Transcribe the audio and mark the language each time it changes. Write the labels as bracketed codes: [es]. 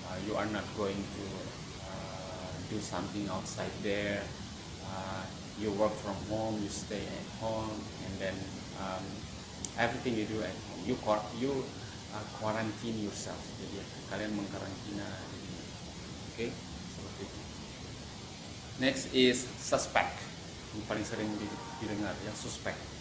[en] You are not going to do something outside there. You work from home, you stay at home, and then everything you do at home, you quarantine yourself. [id] Jadi kalian mengkarantina diri. Oke, seperti itu. [en] Next is suspect. [id] Yang paling sering didengar, ya, suspect.